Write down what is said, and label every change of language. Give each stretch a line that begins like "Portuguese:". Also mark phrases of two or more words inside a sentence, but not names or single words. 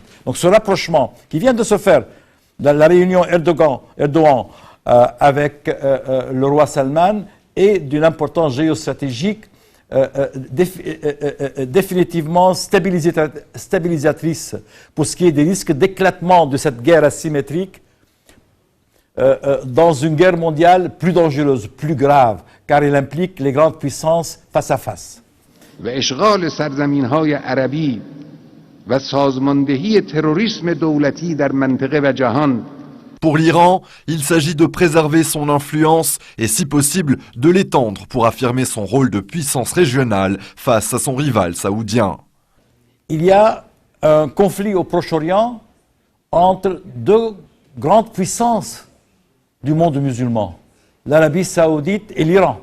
French: Donc ce rapprochement qui vient de se faire dans la réunion Erdogan avec le roi Salman est d'une importance géostratégique définitivement stabilisatrice pour ce qui est des risques d'éclatement de cette guerre asymétrique dans une guerre mondiale plus dangereuse, plus grave, car elle implique les grandes puissances face à face.
Persian: و اشغال سرزمین‌های عربی و سازماندهی تروریسم دولتی در منطقه و جهان.
French: Pour l'Iran, il s'agit de préserver son influence et si possible de l'étendre pour affirmer son rôle de puissance régionale face à son rival saoudien. Il y a un conflit au Proche-Orient entre deux grandes puissances du monde musulman, l'Arabie saoudite et l'Iran.